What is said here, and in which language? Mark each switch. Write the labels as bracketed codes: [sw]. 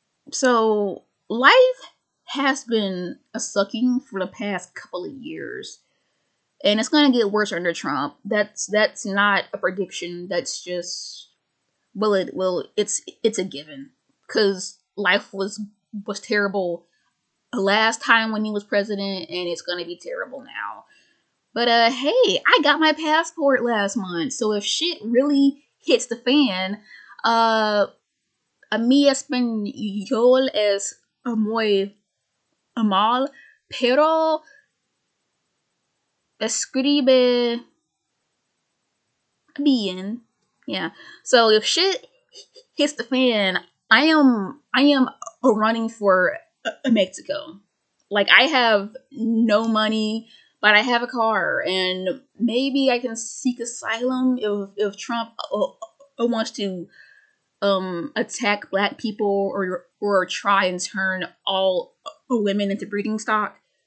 [en] So life has been a sucking for the past couple of years, and it's gonna get worse under Trump. That's not a prediction. That's just, it's a given, because life was terrible last time when he was president, and it's gonna be terrible now. But hey, I got my passport last month, so if shit really hits the fan, [es] a mi español es muy mal, pero escribe bien. [en] Yeah. So if shit hits the fan, I am running for Mexico. Like, I have no money. but I have a car, and maybe I can seek asylum if Trump wants to attack black people or try and turn all women into breeding stock.